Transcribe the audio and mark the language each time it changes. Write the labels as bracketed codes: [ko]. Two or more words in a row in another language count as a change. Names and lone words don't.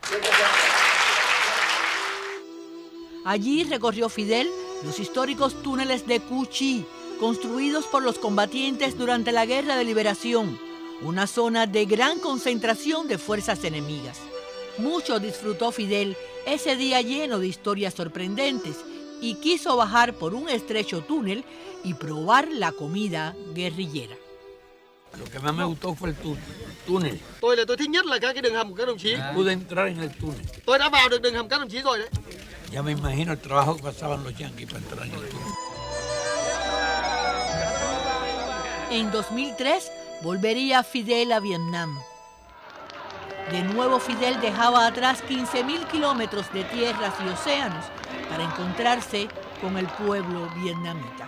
[es] Allí recorrió Fidel los históricos túneles de Cu Chi, construidos por los combatientes durante la Guerra de Liberación, una zona de gran concentración de fuerzas enemigas. Mucho disfrutó Fidel ese día lleno de historias sorprendentes y quiso bajar por un estrecho túnel y probar la comida guerrillera. Lo que más me gustó fue el túnel. [vi] Tôi là tôi thích nhất là các cái đường hầm của các đồng chí. [es] Pude entrar en el túnel. [vi] Tôi đã vào được đường hầm các đồng chí rồi đấy. [es] Ya me imagino el trabajo que pasaban los yanquis para entrar en el túnel. En 2003 volvería Fidel a Vietnam. De nuevo Fidel dejaba atrás 15.000 kilómetros de tierras y océanos para encontrarse con el pueblo vietnamita.